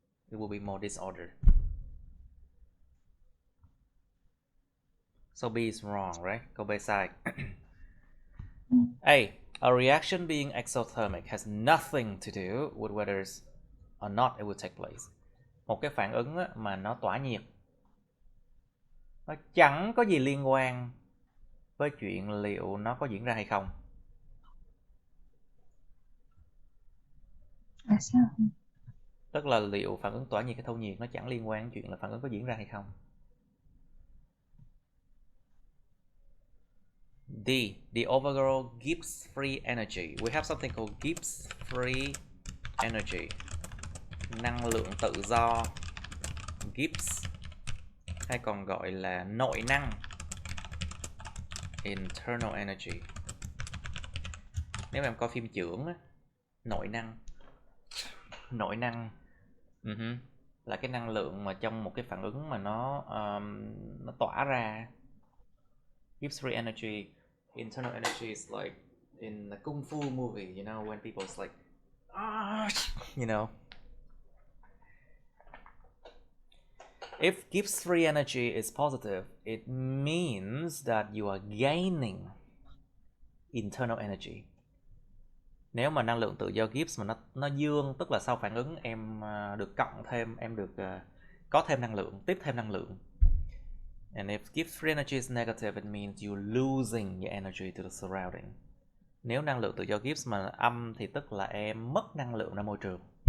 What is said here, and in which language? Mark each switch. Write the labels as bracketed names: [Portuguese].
[English] It will be more disordered. So B is wrong, right? [Vietnamese] Câu B sai. [English] A reaction being exothermic has nothing to do with whether or not it will take place. [Vietnamese] Một cái phản ứng mà nó tỏa nhiệt, nó chẳng có gì liên quan với chuyện liệu nó có diễn ra hay không. Là sao? Tức là liệu phản ứng tỏa nhiệt hay thâu nhiệt nó chẳng liên quan đến chuyện là phản ứng có diễn ra hay không. [English] D. The overall Gibbs free energy. We have something called Gibbs free energy. [Vietnamese] Năng lượng tự do. Gibbs hay còn gọi là nội năng. [English] Internal energy. [Vietnamese] Nếu em coi phim chưởng á, nội năng là cái năng lượng mà trong một cái phản ứng mà nó tỏa ra. [English] Gives free energy. Internal energy is like in the kung fu movie, you know, when people's like, you know. If Gibbs free energy is positive, it means that you are gaining internal energy. [Vietnamese] Nếu mà năng lượng tự do Gibbs mà nó dương, tức là sau phản ứng em được cộng thêm, em được có thêm năng lượng, tiếp thêm năng lượng. [English] And if Gibbs free energy is negative, it means you're losing your energy to the surrounding. [Vietnamese] Nếu năng lượng tự do Gibbs mà âm thì tức là em mất năng lượng ra môi trường.